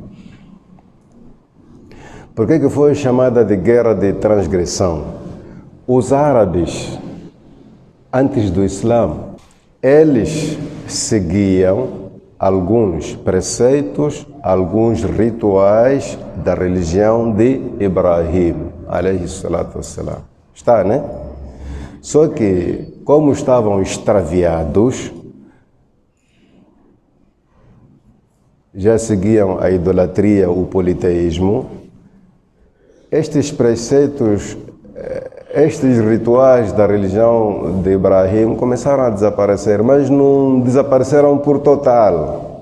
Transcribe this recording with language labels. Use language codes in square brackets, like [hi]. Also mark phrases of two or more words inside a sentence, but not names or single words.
[pt] Por que foi chamada de guerra de transgressão? Os árabes, antes do Islã, eles seguiam alguns preceitos, alguns rituais da religião de Ibrahim, [ar] عليه الصلاة والسلام. [pt] Está, né? Só que, como estavam extraviados, já seguiam a idolatria, o politeísmo, estes preceitos, estes rituais da religião de Ibrahim começaram a desaparecer, mas não desapareceram por total.